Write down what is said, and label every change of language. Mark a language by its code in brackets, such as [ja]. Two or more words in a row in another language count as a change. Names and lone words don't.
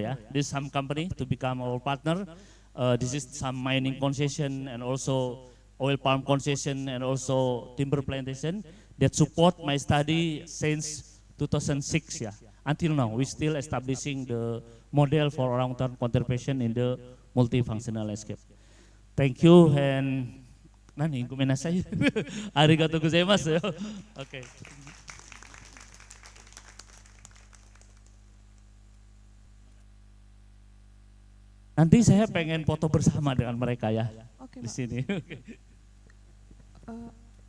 [en] Yeah, this is some company to become our partner. This is some mining concession and also oil palm concession and also timber plantation that support my study since 2006. Yeah, until now we still establishing the model for orangutan conservation in the multifunctional landscape. Thank you, and [ja] 何 ごめんなさい. ありがとうございます. [en] Okay. [id] Nanti saya pengen foto bersama dengan mereka ya. Oke, di Pak. sini.